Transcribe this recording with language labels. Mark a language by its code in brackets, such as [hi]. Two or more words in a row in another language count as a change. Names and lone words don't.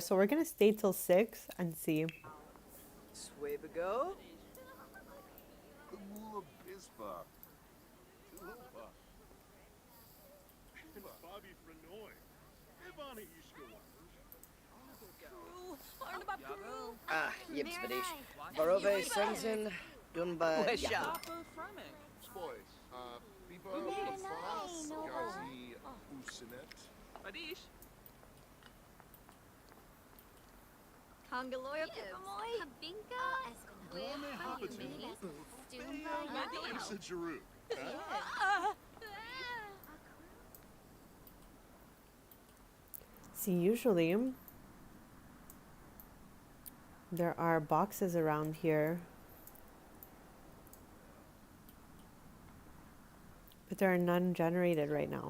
[en] So we're gonna stay till 6 and see. Swabigo. Ah, Yips Vidish. Barove Senzin Dunba Yahoo. Spoys. Biba Lafas, Gazi, Usinet. Adish. Kongaloya Pimoy. See, usually there are boxes around here, but there are none generated right now.